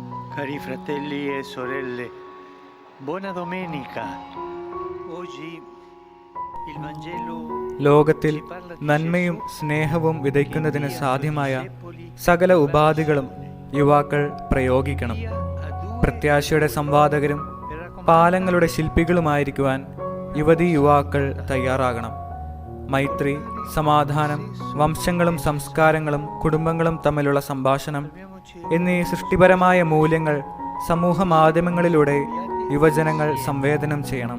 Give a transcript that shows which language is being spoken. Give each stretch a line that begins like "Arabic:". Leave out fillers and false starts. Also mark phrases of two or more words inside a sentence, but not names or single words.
Italian: Cari fratelli e sorelle, buona domenica. Oggi il Vangelo
Malayalam: ലോകത്തിൽ
Italian: ci parla di
Malayalam: നന്മയും
Italian: Gesù
Malayalam: സ്നേഹവും വിതയ്ക്കുന്നതിന്
Italian: che invia
Malayalam: സാധ്യമായ
Italian: due discepoli
Malayalam: സകല
Italian: per
Malayalam: ഉപാധികളും
Italian: missione.
Malayalam: യുവാക്കൾ പ്രയോഗിക്കണം.
Italian: Via a due
Malayalam: പ്രത്യാശയുടെ
Italian: discepoli
Malayalam: സംവാദകരും
Italian: per raccontare
Malayalam: പാലങ്ങളുടെ ശില്പികളുമായിരിക്കുവാൻ യുവതീ യുവാക്കൾ തയ്യാറാകണം. മൈത്രി, സമാധാനം, വംശങ്ങളും സംസ്കാരങ്ങളും കുടുംബങ്ങളും തമ്മിലുള്ള സംഭാഷണം എന്നീ സൃഷ്ടിപരമായ മൂല്യങ്ങൾ സമൂഹ മാധ്യമങ്ങളിലൂടെ യുവജനങ്ങൾ സംവേദനം ചെയ്യണം.